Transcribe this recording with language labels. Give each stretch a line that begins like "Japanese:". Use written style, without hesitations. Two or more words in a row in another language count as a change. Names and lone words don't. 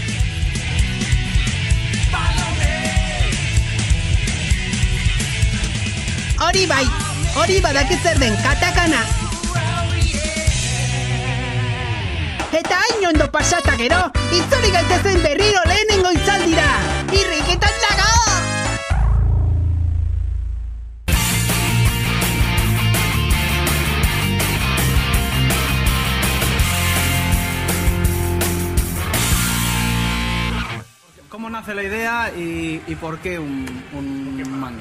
Basque: Hori bai! Hori badakit zer den katakana! Eta hain ondo pasata gero, itzuli gaitezen berriro lehenengo itzaldira! Irriketan dago!
Spanish: ¿Cómo nace la idea y por qué un manga?